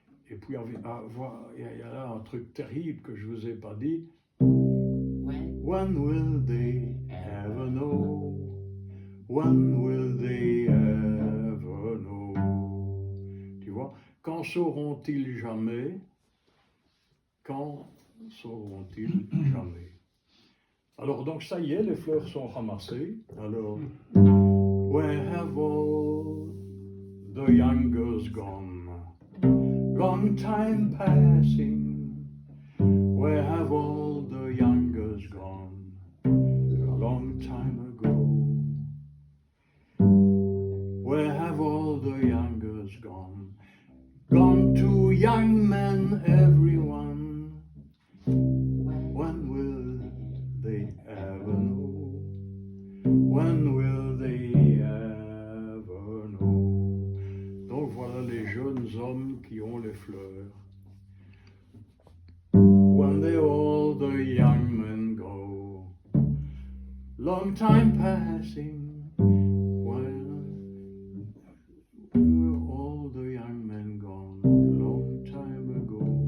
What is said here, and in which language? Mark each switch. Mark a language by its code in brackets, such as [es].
[fr] Et puis il y a là un truc terrible que je vous ai pas dit. [en] When will they ever know? When will they ever know? [fr] Tu vois, quand sauront-ils jamais? Quand sauront-ils jamais? Alors donc ça y est, les fleurs sont ramassées. [en] Alors, where have all the young girls gone? Long time passing. Where have all the young girls gone? A long time ago. Where have all the young girls gone? Gone to young men, everyone. When will they ever know? When will they ever know? [fr] Donc voilà les jeunes hommes qui ont les fleurs. [en] When they all the young men go, long time passing. When all the young men gone, long time ago.